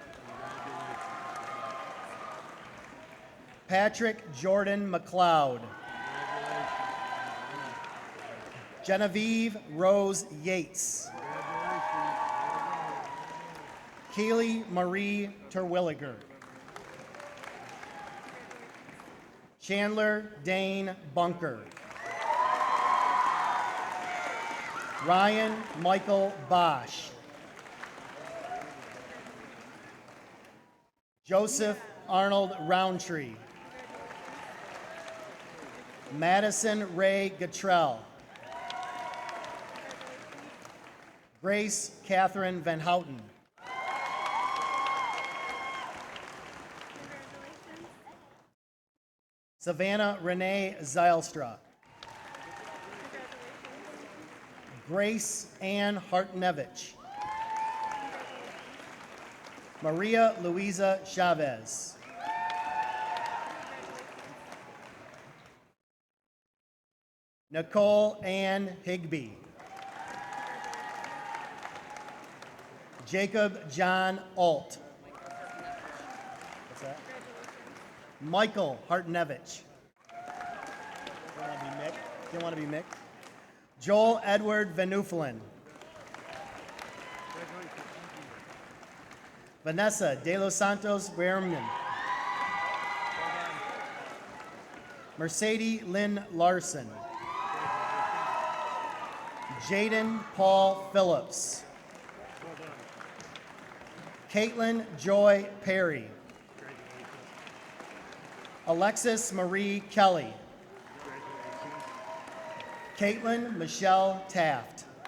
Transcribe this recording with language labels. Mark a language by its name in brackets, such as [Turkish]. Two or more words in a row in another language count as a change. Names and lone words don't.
[English] Patrick Jordan McLeod. Genevieve Rose Yates. Keely Marie Terwilliger. Chandler Dane Bunker. Ryan Michael Bosch. Joseph Arnold Roundtree. Madison Ray Gatrell. Grace Catherine Van Houten. Savannah Renee Zylstra. Grace Ann Hartnevich. Maria Luisa Chavez. Nicole Ann Higby. Jacob John Alt. What's that? Michael Hartnevich. Didn't want to be Mick. Joel Edward Venuflin. Vanessa De Los Santos Berman. Mercedes Lynn Larson. Jaden Paul Phillips. Caitlin Joy Perry. Alexis Marie Kelly. Caitlin Michelle Taft.